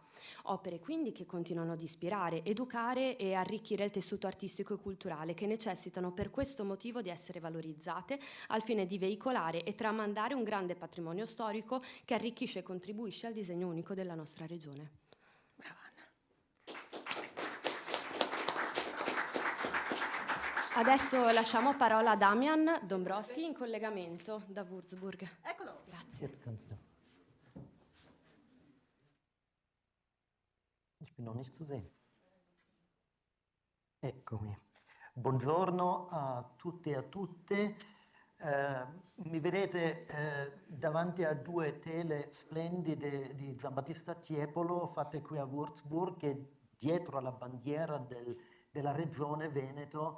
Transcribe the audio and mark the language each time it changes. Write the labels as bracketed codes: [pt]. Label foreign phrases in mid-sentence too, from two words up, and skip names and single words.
[it] Opere quindi che continuano ad ispirare, educare e arricchire il tessuto artistico e culturale, che necessitano per questo motivo di essere valorizzate al fine di veicolare e tramandare un grande patrimonio storico che arricchisce e contribuisce al disegno unico della nostra regione. Brava Anna. Adesso lasciamo parola a Damian Dombrowski in collegamento da Würzburg. Eccolo. Grazie. [de] Jetzt kannst du. Ich bin noch nicht zu sehen. [it] Eccomi. Buongiorno a tutti e a tutte. Mi vedete davanti a due tele splendide di Giambattista Tiepolo fatte qui a Würzburg, che dietro alla bandiera della regione Veneto.